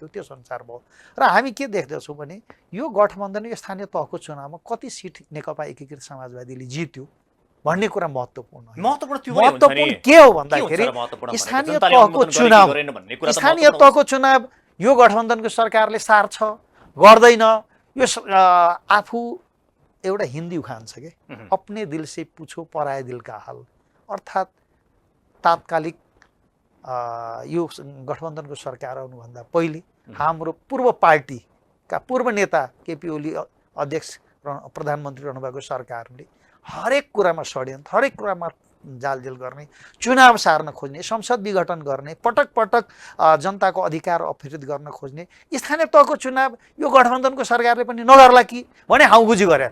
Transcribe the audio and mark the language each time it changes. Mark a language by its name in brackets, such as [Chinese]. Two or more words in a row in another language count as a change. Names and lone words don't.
[Nepali] त्यो संसार भयो र हामी के देख्दछौँ भने यो गठबन्धन स्थानीय तहको चुनावमा कति सिट नेकपा एकीकृत समाजवादीले जित्यो भन्ने कुरा महत्त्वपूर्ण के हो भन्दाखेरि स्थानीय तहको चुनाव यो गठबन्धनको सरकारले सार्छ गर्दैन, यो आफू एउटा हिन्दी उखान छ के, [Hindi] अपने दिल से पूछो पराए दिल का हाल, [Nepali] अर्थात् तात्कालिक यो गठबन्धनको सरकार आउनुभन्दा पहिले हाम्रो पूर्व पार्टीका पूर्व नेता केपी ओली अध्यक्ष प्रधानमन्त्री रहनुभएको सरकारले हरेक कुरामा षड्यन्त्र, हरेक कुरामा जालजेल गर्ने, चुनाव सार्न खोज्ने, संसद विघटन गर्ने, पटक पटक जनताको अधिकार अपहरित गर्न खोज्ने स्थानीय तहको चुनाव यो गठबन्धनको सरकारले पनि नगर्ला कि भने हाउबुझी गरे।